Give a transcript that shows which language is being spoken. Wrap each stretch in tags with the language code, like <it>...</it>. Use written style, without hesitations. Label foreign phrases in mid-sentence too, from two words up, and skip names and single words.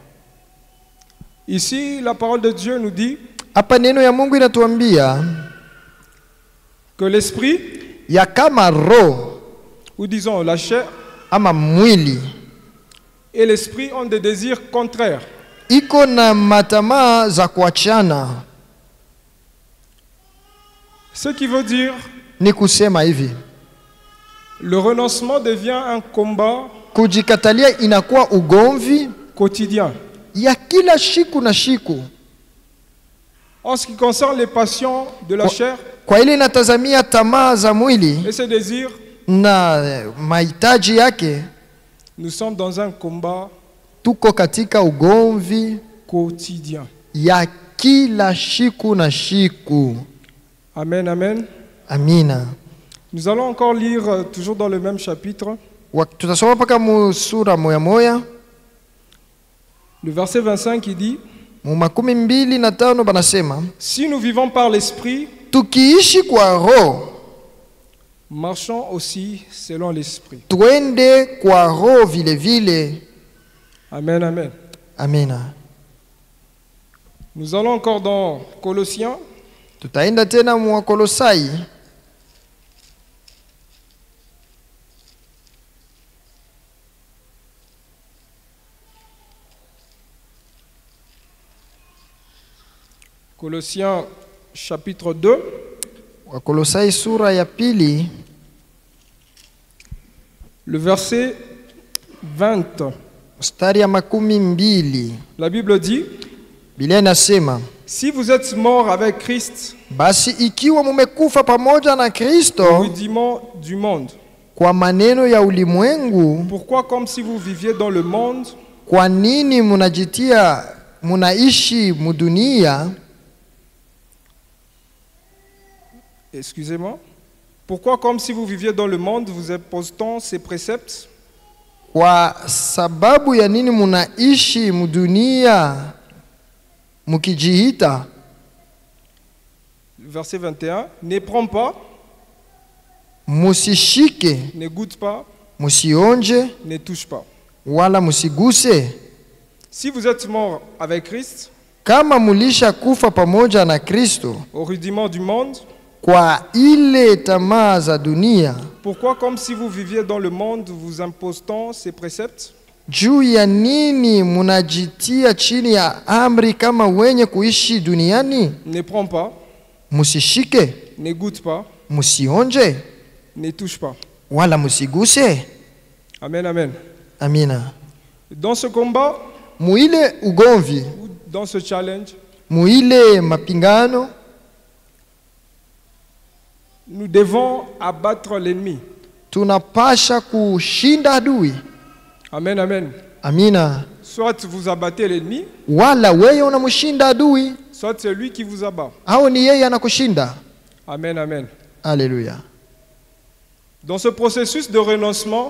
<fr>Ici, la parole de Dieu nous dit</fr> <sw>Hapa neno ya Mungu inatuambia</sw> <fr>que l'esprit,</fr> <sw>ya kama Roho</sw> <fr>ou disons la chair,</fr> <sw>ama mwili</sw> <fr>et l'esprit ont des désirs contraires.</fr> <sw>iko na matamaa za kuachana.</sw> <fr>Ce qui veut dire,</fr> <sw>Ni kusema hivi,</sw> <fr>le renoncement devient un combat</fr> <sw>kujikatalia inakuwa ugomvi</sw> <fr>quotidien.</fr> <sw>ya kila shiku na shiku.</sw> <fr>En ce qui concerne les passions de la chair</fr> <sw>Kwa ile inatazamia tamaa za mwili</sw> <fr>et ses désirs,</fr> <sw>na mahitaji yake,</sw> <fr>nous sommes dans un combat</fr> <sw>tuko katika ugomvi</sw> <fr>quotidien.</fr> <sw>ya kila shiku na shiku.</sw> <fr>Amen, amen.</fr> <sw>Amina.</sw> <fr>Nous allons encore lire toujours dans le même chapitre,</fr> <sw>Tutasoma paka mu sura moya moya.</sw> <fr>le verset 25 qui dit:</fr> <sw>Mu 25 banasema,</sw> <fr>si nous vivons par l'esprit,</fr> <sw>tukiishi kwa roho,</sw> <fr>marchons aussi selon l'esprit.</fr> <sw>twende kwa roho vile vile.</sw> <fr>Amen, amen.</fr> <sw>Amina.</sw> <fr>Nous allons encore dans Colossiens,</fr> <sw>Tutaenda tena mu Wakolosai.</sw> <fr>Colossiens chapitre 2,</fr> <sw>Wakolosai sura ya pili,</sw> <fr>le verset 20.</fr> <sw>mstari ya 12.</sw> <fr>La Bible dit:</fr> <sw>Biblia inasema,</sw> <fr>si vous êtes morts avec Christ</fr> <sw>basi ikiwa mumekufa pamoja na</sw> <fr>au</fr> <sw>Kristo</sw> <fr>rudiment du monde,</fr> <sw>kwa maneno ya ulimwengu,</sw> <fr>pourquoi comme si vous viviez dans le monde,</fr> <sw>kwa nini munaishi mudunia?</sw> <fr>excusez-moi, pourquoi comme si vous viviez dans le monde, vous imposant ces préceptes?</fr> <sw>Kwa sababu ya nini munaishi mudunia mukijihita?</sw> <fr>Verset 21, ne prends pas,</fr> <sw>Musishike,</sw> <fr>ne goûte pas,</fr> <sw>musionje,</sw> <fr>ne touche pas.</fr> <sw>wala musiguse.</sw> <fr>Si vous êtes morts avec Christ</fr> <sw>Kama mulisha kufa pamoja na Kristo</sw> <fr>au rudiment du monde,</fr> <sw>kwa ile tamaa za dunia,</sw> <fr>pourquoi comme si vous viviez dans le monde, vous imposant ces préceptes?</fr> <sw>juu ya nini munajitia chini ya amri kama wenye kuishi duniani?</sw> <fr>Ne prends pas,</fr> <sw>Musishike,</sw> <fr>ne goûte pas,</fr> <sw>musionje,</sw> <fr>ne touche pas.</fr> <sw>wala musiguse.</sw> <fr>Amen, amen.</fr> <sw>Amina.</sw> <fr>Dans ce combat,</fr> <sw>Muile ugomvi,</sw> <fr>ou dans ce challenge,</fr> <sw>muile mapingano,</sw> <fr>nous devons abattre l'ennemi.</fr> <sw>tunapasha kushinda adui.</sw> <fr>Amen, amen.</fr> <sw>Amina.</sw> <fr>Soit vous abattez l'ennemi,</fr> <sw>Wala wewe unamshinda adui,</sw> <fr>soit c'est lui qui vous abat.</fr> <sw>au ni yeye anakushinda.</sw> <fr>Amen, amen.</fr> <sw>Haleluya.</sw> <fr>Dans ce processus de renoncement,</fr>